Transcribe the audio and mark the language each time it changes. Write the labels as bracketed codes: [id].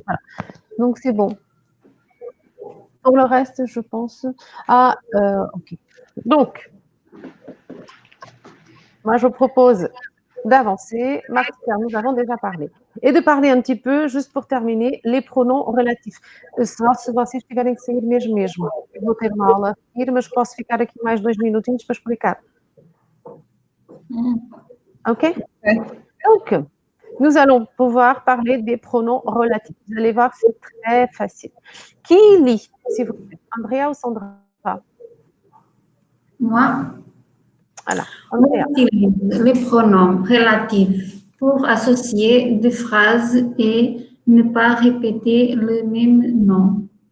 [fr] Voilà. Donc, c'est bon. Pour le reste, je pense... ok. Donc, moi, je propose d'avancer. Marc, nous avons déjà parlé. E de parler um petit peu, juste pour terminer, les pronoms relatifs. [pt] Só se vocês tiverem que sair mesmo. Eu vou ter uma aula a seguir, mas posso ficar aqui mais 2 minutinhos para explicar. Ok? [fr] Donc, nous allons pouvoir parler des pronoms relatifs. Vous allez voir, c'est très facile. Qui lit, s'il vous plaît? Andrea ou Sandra? Moi, Voilà. on Andrea. utilise les pronoms relatifs pour associer des phrases et ne pas répéter le même nom.